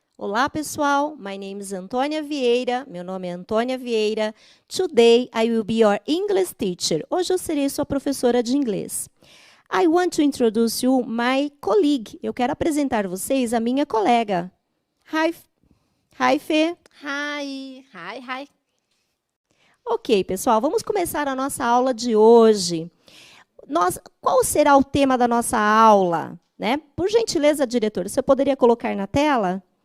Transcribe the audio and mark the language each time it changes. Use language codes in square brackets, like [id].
[pt] Olá pessoal, [en] my name is [pt] Antônia Vieira, meu nome é Antônia Vieira. [en] Today I will be your English teacher. [pt] Hoje eu serei sua professora de inglês. [en] I want to introduce you my colleague. [pt] Eu quero apresentar vocês a minha colega. [en] Hi Fê. Hi. [pt] Ok, pessoal, vamos começar a nossa aula de hoje. Qual será o tema da nossa aula? Né? Por gentileza, diretor, você poderia colocar na tela?